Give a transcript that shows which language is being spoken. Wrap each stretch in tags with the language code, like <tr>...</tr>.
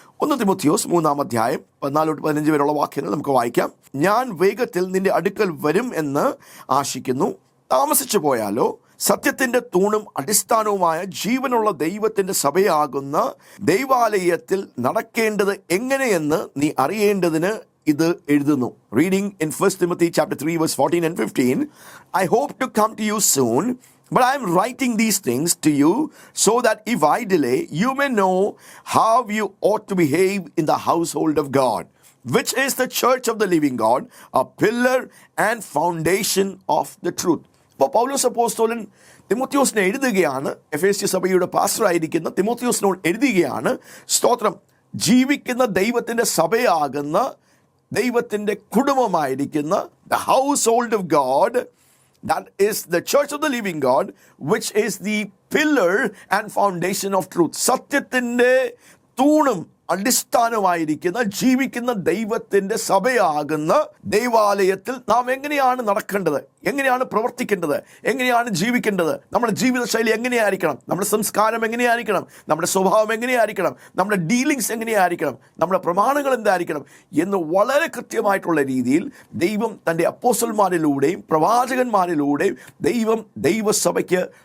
<ml>1 തിമോത്തിയോസ് 3-ാം അധ്യായം 14-15 വരെയുള്ള വാക്യങ്ങൾ നമുക്ക് വായിക്കാം. ഞാൻ വേഗത്തിൽ നിന്റെ അടുക്കൽ വരും എന്ന് ആശിക്കുന്നു. താമസിച്ചു പോയാലോ സത്യത്തിൻ്റെ തൂണും അടിസ്ഥാനവുമായ ജീവനുള്ള ദൈവത്തിൻ്റെ സഭയാകുന്ന ദൈവാലയത്തിൽ നടക്കേണ്ടത് എങ്ങനെയെന്ന് നീ അറിയേണ്ടതിന് ഇത് എഴുതുന്നു.</ml> <en>Reading in 1 Timothy chapter 3 verse 14 and 15. I hope to come to you soon, but I am writing these things to you so that if I delay, you may know how you ought to behave in the household of God, which is the church of the living God, a pillar and foundation of the truth.</en> <ml>അപ്പോൾ പൗലോസ് അപ്പോസ്തലൻ തിമോത്തിയോസിനെ എഴുതുകയാണ്. എഫേസ്യ സഭയുടെ പാസ്റ്ററായിരിക്കുന്ന തിമോത്തിയോസിനോട് എഴുതുകയാണ്. സ്തോത്രം. ജീവിക്കുന്ന ദൈവത്തിൻ്റെ സഭയാകുന്ന, ദൈവത്തിൻ്റെ കുടുംബമായിരിക്കുന്ന</ml> <en>the household of God, that is the church of the living God, which is the pillar and foundation of truth.</en> <ml>സത്യത്തിൻ്റെ തൂണും അടിസ്ഥാനമായിരിക്കുന്ന ജീവിക്കുന്ന ദൈവത്തിൻ്റെ സഭയാകുന്ന ദൈവാലയത്തിൽ നാം എങ്ങനെയാണ് നടക്കേണ്ടത്, എങ്ങനെയാണ് പ്രവർത്തിക്കേണ്ടത്, എങ്ങനെയാണ് ജീവിക്കേണ്ടത്, നമ്മുടെ ജീവിതശൈലി എങ്ങനെയായിരിക്കണം, നമ്മുടെ സംസ്കാരം എങ്ങനെയായിരിക്കണം, നമ്മുടെ സ്വഭാവം എങ്ങനെയായിരിക്കണം, നമ്മുടെ ഡീലിങ്സ് എങ്ങനെയായിരിക്കണം, നമ്മുടെ പ്രമാണങ്ങൾ എന്തായിരിക്കണം എന്ന് വളരെ കൃത്യമായിട്ടുള്ള രീതിയിൽ ദൈവം തൻ്റെ അപ്പോസ്തലന്മാരിലൂടെയും പ്രവാചകന്മാരിലൂടെയും ദൈവസഭയ്ക്ക്</ml>